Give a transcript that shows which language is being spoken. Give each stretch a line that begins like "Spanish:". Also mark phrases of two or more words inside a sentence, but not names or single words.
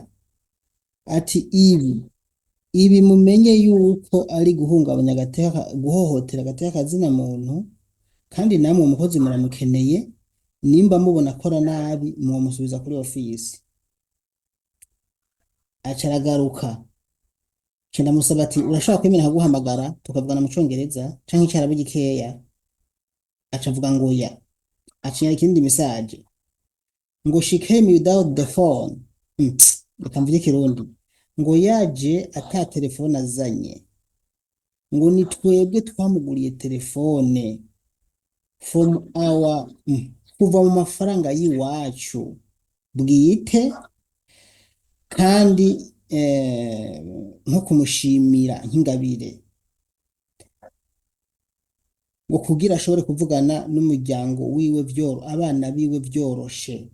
Rundi: Ati ibi mumenye yuko ari guhungabanya guhohotera agateka kazina muntu kandi namwe umukozi muramukeneye nimba mubona akora nabi mumusubiza kuri ofisi. Aca aragaruka ca ndamusaba ati urashobora kwemera nkaguhamagara tukavugana mu congereza canke icarabu gikeya. Aca avuga ngo ya acinya ikindi message ngo
English: she came without the phone.
Rundi: Reka mvuge ikirundi ngo yaje ata telefone azanye ngo ni twebwe twamuguriye telefone
English: from our
Rundi: kuva mu mafaranga y'iwacu bwite kandi nko kumushimira nk'ingabire ngo kugira ashobore kuvugana n'umuryango wiwe abana biwe vyoroshe